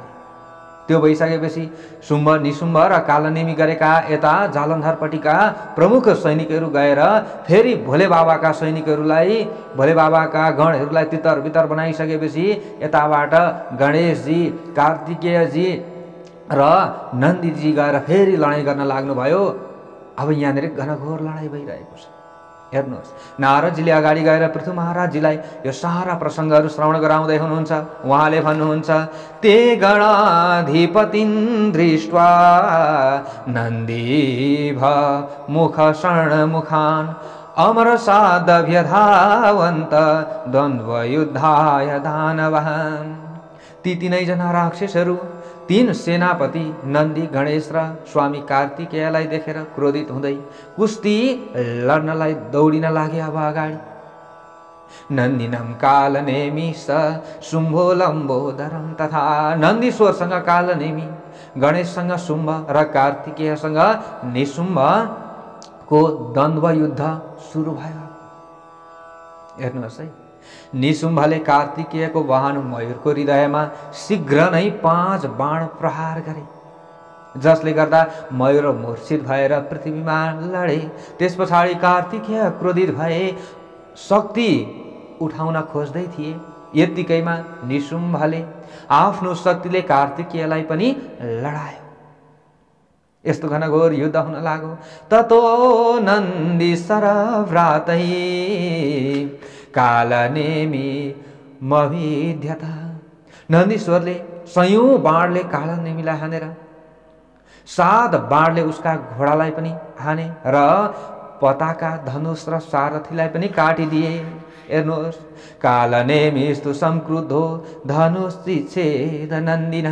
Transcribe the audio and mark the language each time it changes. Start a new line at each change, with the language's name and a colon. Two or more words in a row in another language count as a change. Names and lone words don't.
Nepali: त्यो भइसकेपछि शुम्भ निशुम्भ र कालनेमी गरेका यता जालन्धरपट्टिका प्रमुख सैनिकहरू गएर फेरि भोले बाबाका सैनिकहरूलाई, भोले बाबाका गणहरूलाई तितर बितर बनाइसकेपछि यताबाट गणेशजी, कार्तिकेयजी र नन्दीजी गएर फेरि लडाइँ गर्न लाग्नुभयो। अब यहाँनिर घनघोर लडाइँ भइरहेको छ। हेर्नुहोस्, नारदजीले अगाडि गएर पृथु महाराजजीलाई यो सारा प्रसङ्गहरू श्रवण गराउँदै हुनुहुन्छ। उहाँले भन्नुहुन्छ,
Sanskrit: ते गणाधिपतिं दृष्ट्वा नन्दीभ मुख शरणमुखान् अमरसादभ्यधावन्त द्वन्द्वयुद्धाय दानवान्।
Nepali: ती तीनैजना राक्षसहरू, तीन सेनापति नन्दी, गणेश र स्वामी कार्तिकेयलाई देखेर क्रोधित हुँदै कुस्ती लड्नलाई दौडिन लागे। अब अगाडि
Sanskrit: नन्दिनं कालनेमी स शुम्भो लम्बोदरं तथा।
Nepali: नन्दीश्वरसँग कालनेमी, गणेशसँग शुम्भ र कार्तिकेयसँग निशुम्भको द्वन्द्व युद्ध सुरु भयो। हेर्नुहोस् है, निशुम्भले कार्तिकेयको वाहन मयूरको हृदयमा शीघ्र नै 5 बाण प्रहार गरे, जसले गर्दा मयूर मूर्छित भएर पृथ्वीमा लडे। त्यस पछाडि कार्तिकेय क्रोधित भए, शक्ति उठाउन खोज्दै थिए। यत्तिकैमा निशुम्भले आफ्नो शक्तिले कार्तिकेयलाई पनि लडायो। यस्तो घनघोर युद्ध हुन लाग्यो।
Sanskrit: ततो नन्दी सरव्रातै कालनेमी मभिद्यत।
Nepali: नन्दीश्वरले सयौं बाणले कालनेमीलाई हानेर 7 बाणले उसका घोडालाई पनि हाने र पताका धनुष र सारथीलाई पनि काटिदिए।
Sanskrit: हेर्नुहोस्, कालनेमिस्तु संक्रुद्धो धनुषिच्छेद नन्दिनः।